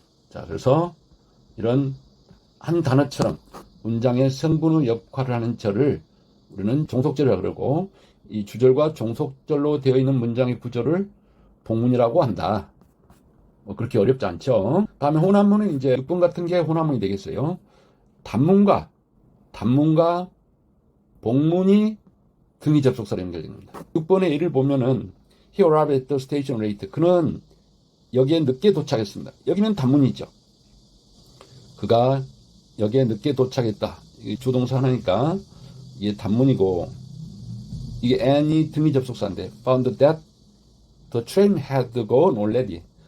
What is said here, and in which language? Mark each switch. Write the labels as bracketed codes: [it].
[ko] 자, 그래서 이런 한 단어처럼 문장의 성분의 역할을 하는 절을 우리는 종속절이라고 그러고 이 주절과 종속절로 되어 있는 문장의 구조를 복문이라고 한다. 뭐 그렇게 어렵지 않죠. 다음에 혼합문은 이제 6번 같은 게 혼합문이 되겠어요. 단문과 복문이 등이 접속사로 연결됩니다. 6번의 예를 보면은 [en] He arrived at the station late. [ko] 그는 여기에 늦게 도착했습니다. 여기는 단문이죠. 그가 여기에 늦게 도착했다. 이게 주동사 하나니까 이게 단문이고 이게 and이 등이 접속사인데 [en] found that the train had gone already.